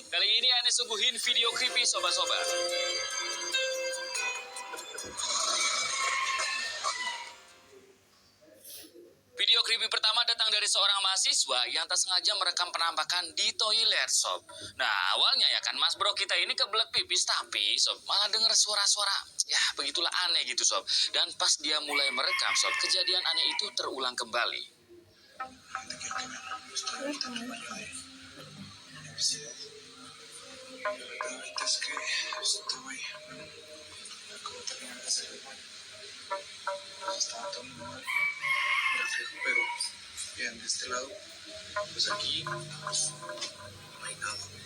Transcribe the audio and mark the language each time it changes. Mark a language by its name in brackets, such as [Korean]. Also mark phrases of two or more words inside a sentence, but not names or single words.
[Indonesian] Kali ini Ane suguhin video creepy sobat-sobat. Video creepy pertama datang dari seorang mahasiswa yang tak sengaja merekam penampakan di toilet sob. Nah awalnya ya kan mas bro kita ini kebelet pipis, tapi sob malah denger suara-suara ya begitulah aneh gitu sob. Dan pas dia mulai merekam sob, kejadian aneh itu terulang kembali. [Spanish] Reflejo, pero vean de este lado, pues aquí pues, no hay nada.